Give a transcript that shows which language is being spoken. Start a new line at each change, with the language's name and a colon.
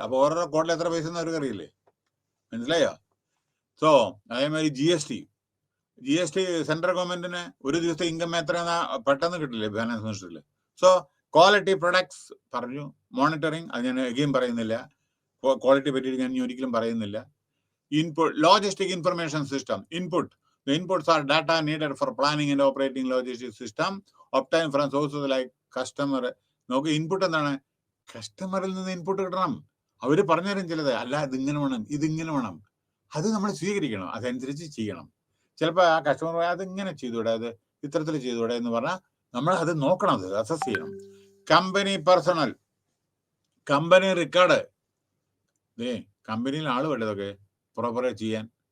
Malayalam: അപ്പൊ ഓരോരോ കോഡിൽ എത്ര പൈസ എന്ന് അവർക്ക് അറിയില്ലേ? മനസ്സിലായോ? സോ അതേമാതിരി GST സെൻട്രൽ ഗവൺമെന്റിന് ഒരു ദിവസത്തെ ഇൻകം എത്ര പെട്ടെന്ന് കിട്ടില്ലേ ഫൈനാൻസ് മിനിസ്റ്ററിൽ. സോ ക്വാളിറ്റി പ്രൊഡക്ട്സ് പറഞ്ഞു, മോണിറ്ററിങ്, അത് ഞാൻ എഗെയിൻ പറയുന്നില്ല, ക്വാളിറ്റി പറ്റി ഞാൻ ഒരിക്കലും പറയുന്നില്ല.
English: Input logistic information system, input, the inputs are data needed for planning and operating logistics system obtained from sources like customer.
Malayalam: നോക്ക്, ഇൻപുട്ട് എന്താണ്? കസ്റ്റമറിൽ നിന്ന് ഇൻപുട്ട് കിട്ടണം, അവര് പറഞ്ഞുതരും ചിലത്, അല്ല ഇതിങ്ങനെ വേണം, ഇതിങ്ങനെ വേണം, അത് നമ്മൾ സ്വീകരിക്കണം, അതനുസരിച്ച് ചെയ്യണം. ചിലപ്പോൾ ആ കസ്റ്റമർ അതിങ്ങനെ ചെയ്തുകൂടെ, അത് ഇത്തരത്തിൽ ചെയ്തുകൂടെ എന്ന് പറഞ്ഞാൽ നമ്മൾ അത് നോക്കണം, അത് അസസ് ചെയ്യണം. കമ്പനി പേഴ്സണൽ, കമ്പനി റെക്കോർഡ്, കമ്പനിയിൽ ആള് വേണ്ടതൊക്കെ പ്രോപ്പറായി ചെയ്യാൻ.